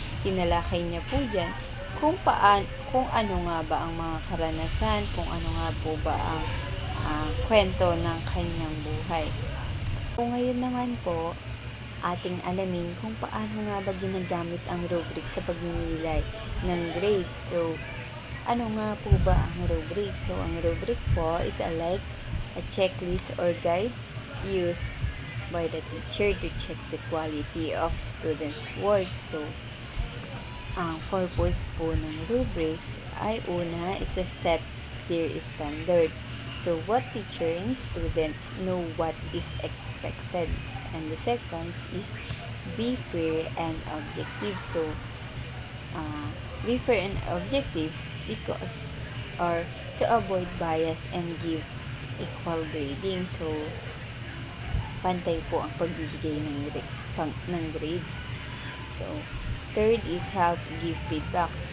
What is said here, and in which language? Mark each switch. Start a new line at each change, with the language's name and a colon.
Filipino: Tinalakay niya po dyan kung ano nga ba ang mga karanasan, kung ano nga po ba ang kwento ng kanyang buhay. So, ngayon naman po, ating alamin kung paano nga ba ginagamit ang rubric sa pagninilay ng grades. So, ano nga po ba ang rubric?
English: So,
Filipino: ang rubric po
English: is a checklist or guide used by the teacher to check the quality of students' work. So,
Filipino: ang purpose po ng rubrics ay una
English: is a set clear standard. So, what teacher and students know what is expected. And the second is be fair and objective. So, be fair and objective because or to avoid bias and give equal grading.
Filipino: So, pantay po ang pagbibigay ng grades.
English: So, third is help give feedback.